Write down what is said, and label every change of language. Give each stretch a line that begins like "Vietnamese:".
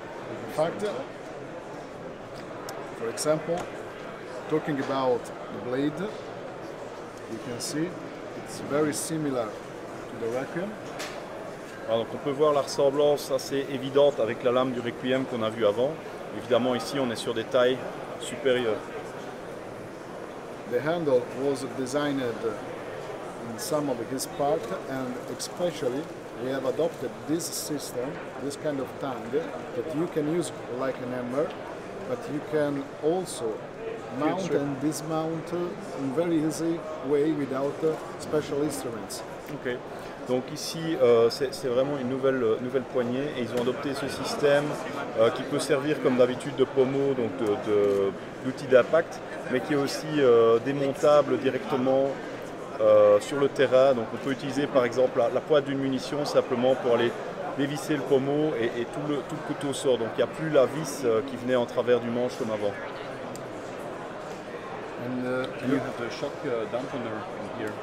English: In fact, for example, talking about the blade, you can see it's very similar to the Requiem.
French: Alors, donc on peut voir la ressemblance assez évidente avec la lame du Requiem qu'on a vu avant. Évidemment ici on est sur des tailles supérieures.
English: The handle was designed in some of his parts, and especially we have adopted this system, this kind of tang that you can use like an hammer, but you can also mount and dismount in very easy way without special instruments. Okay.
French: Donc ici, c'est vraiment une nouvelle poignée et ils ont adopté ce système qui peut servir comme d'habitude de pommeau, donc d'outil d'impact, mais qui est aussi démontable directement sur le terrain. Donc on peut utiliser par exemple la pointe d'une munition simplement pour aller dévisser le pommeau et tout le couteau sort. Donc il n'y a plus la vis qui venait en travers du manche comme avant.
English: And you have the shock dampener in here.